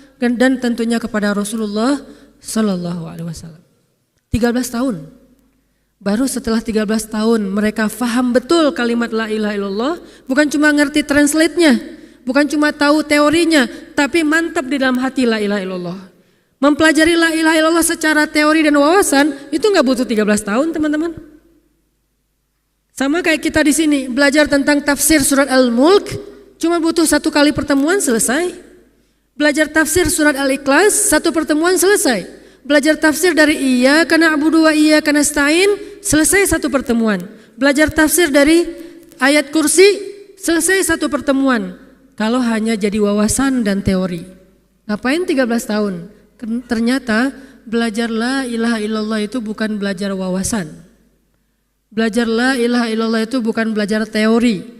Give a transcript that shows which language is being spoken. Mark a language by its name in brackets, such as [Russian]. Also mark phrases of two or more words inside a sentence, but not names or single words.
[Indonesian] Dan tentunya kepada Rasulullah [Arabic] صلى الله عليه وسلم. [Indonesian] 13 tahun. Baru setelah 13 tahun mereka faham betul kalimat [Arabic] لا إله إلا الله. [Indonesian] Bukan cuma ngerti translate-nya, bukan cuma tahu teorinya, tapi mantap di dalam hati [Arabic] لا إله إلا الله. [Indonesian] Mempelajari [Arabic] لا إله إلا الله [Indonesian] secara teori dan wawasan itu nggak butuh 13 tahun teman-teman. Sama kayak kita di sini belajar tentang tafsir surat Al-Mulk, cuma butuh 1 kali pertemuan selesai. Belajar tafsir surat Al-Ikhlas, 1 pertemuan selesai. Belajar tafsir dari [Arabic] إياك نعبد وإياك نستعين, [Indonesian] selesai 1 pertemuan. Belajar tafsir dari ayat kursi, selesai 1 pertemuan. Kalau hanya jadi wawasan dan teori. Ngapain 13 tahun? Ternyata belajar [Arabic] لا إله إلا الله [Indonesian] itu bukan belajar wawasan. Belajar [Arabic] لا إله إلا الله [Indonesian] itu bukan belajar teori.